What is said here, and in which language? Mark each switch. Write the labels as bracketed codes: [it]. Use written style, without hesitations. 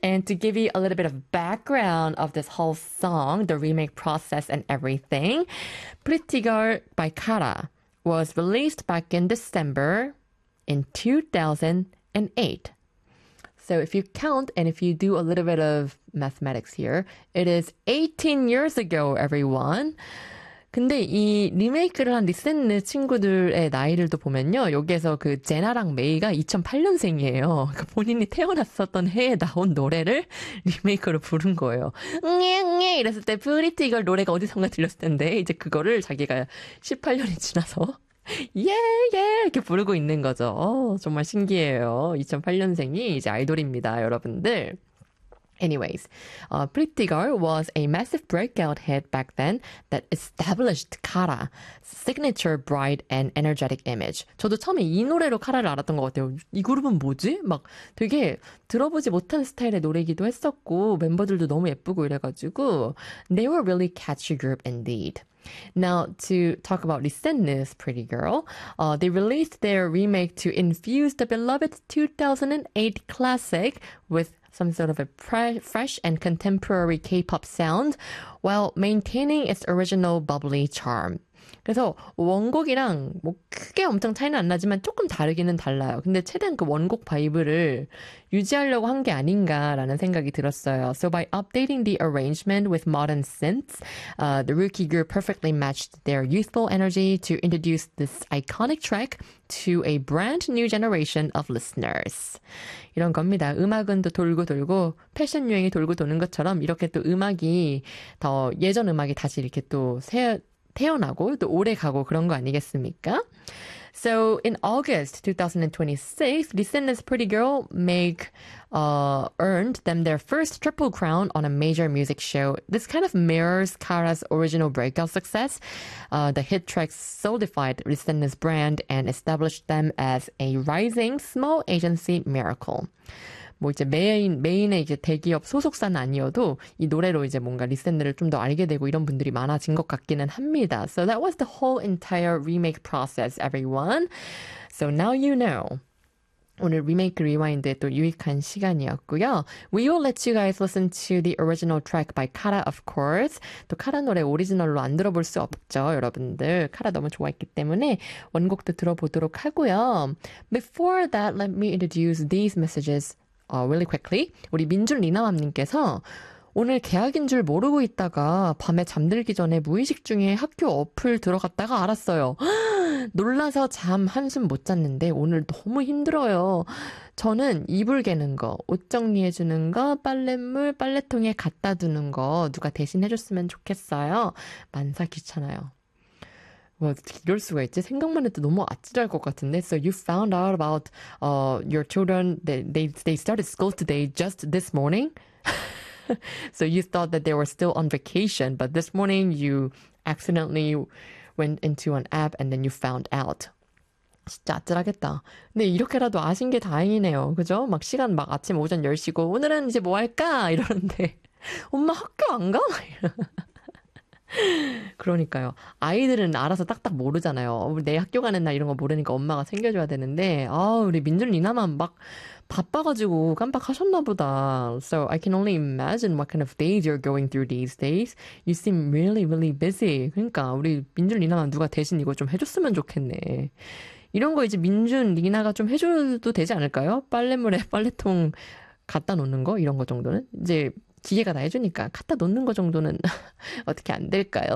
[en] And to give you a little bit of background of this whole song, the remake process and everything, Pretty Girl by Kara was released back in December in 2008. So if you count and if you do a little bit of mathematics here, it is 18 years ago, everyone. [ko] 근데 이 리메이크를 한 리센느 친구들의 나이들도 보면요. 여기에서 그 제나랑 메이가 2008년생이에요. 그러니까 본인이 태어났었던 해에 나온 노래를 리메이크로 부른 거예요. 응애응애 이랬을 때 프리티 걸 노래가 어디선가 들렸을 텐데 이제 그거를 자기가 18년이 지나서 예예 이렇게 부르고 있는 거죠. 정말 신기해요. 2008년생이 이제 아이돌입니다, 여러분들. [en] Anyways, Pretty Girl was a massive breakout hit back then that established Kara's signature bright and energetic image. [ko] 저도 처음에 이 노래로 카라를 알았던 것 같아요. 이 그룹은 뭐지? 막 되게 들어보지 못한 스타일의 노래이기도 했었고 멤버들도 너무 예쁘고 이래가지고 [en] They were really catchy group indeed. Now, to talk about Lee Pretty Girl, they released their remake to infuse the beloved 2008 classic with some sort of a fresh and contemporary K-pop sound while maintaining its original bubbly charm. [ko] 그래서 원곡이랑 뭐 크게 엄청 차이는 안 나지만 조금 다르기는 달라요. 근데 최대한 그 원곡 바이브를 유지하려고 한게 아닌가라는 생각이 들었어요. [en] So by updating the arrangement with modern synths, the rookie group perfectly matched their youthful energy to introduce this iconic track to a brand new generation of listeners. [ko] 이런 겁니다. 음악은 또 돌고 돌고 패션 유행이 돌고 도는 것처럼 이렇게 또 음악이 더 예전 음악이 다시 이렇게 또 새 태어나고 또 오래 가고 그런 거 아니겠습니까? [en] So in August 2026, Lee Sin's Pretty Girl earned them their first triple crown on a major music show. This kind of mirrors Kara's original breakout success. The hit tracks solidified Lee Sin's brand and established them as a rising small agency miracle. [ko] 뭐 이제 메인의 이제 대기업 소속사는 아니어도 이 노래로 이제 뭔가 리센드를 좀더 알게 되고 이런 분들이 많아진 것 같기는 합니다. [en] So that was the whole entire remake process, everyone. So now you know. [ko] 오늘 리메이크 리와인드에 또 유익한 시간이었고요. [en] We will let you guys listen to the original track by Kara, of course. [ko] 또 카라 노래 오리지널로 안 들어볼 수 없죠, 여러분들. 카라 너무 좋아했기 때문에 원곡도 들어보도록 하고요. [en] Before that, let me introduce these messages. Really quickly, [ko] 우리 민준 리나맘님께서 오늘 개학인 줄 모르고 있다가 밤에 잠들기 전에 무의식 중에 학교 어플 들어갔다가 알았어요. 놀라서 잠 한숨 못 잤는데 오늘 너무 힘들어요. 저는 이불 개는 거, 옷 정리해주는 거, 빨랫물, 빨래통에 갖다 두는 거 누가 대신 해줬으면 좋겠어요. 만사 귀찮아요. 뭐 이럴 수가 있지? 생각만 해도 너무 아찔할 것 같은데. [en] So you found out about your children they started school today just this morning. So you thought that they were still on vacation, but this morning you accidentally went into an app and then you found out. [ko] 진짜 아찔하겠다. 근데 이렇게라도 아신 게 다행이네요. 그죠? 막 시간 막 아침 오전 10시고 오늘은 이제 뭐 할까? 이러는데 엄마 학교 안 가? 그러니까요. 아이들은 알아서 딱딱 모르잖아요. 내 학교 가는 날 이런 거 모르니까 엄마가 챙겨줘야 되는데, 아, 우리 민준 리나만 막 바빠가지고 깜빡하셨나 보다. [en] So I can only imagine what kind of days you're going through these days. You seem really, really busy. [ko] 그러니까 우리 민준 리나만 누가 대신 이거 좀 해줬으면 좋겠네. 이런 거 이제 민준 리나가 좀 해줘도 되지 않을까요? 빨래물에 빨래통 갖다 놓는 거? 이런 거 정도는? 이제, 기계가 다 해주니까 갖다 놓는 거 정도는 어떻게 안 될까요?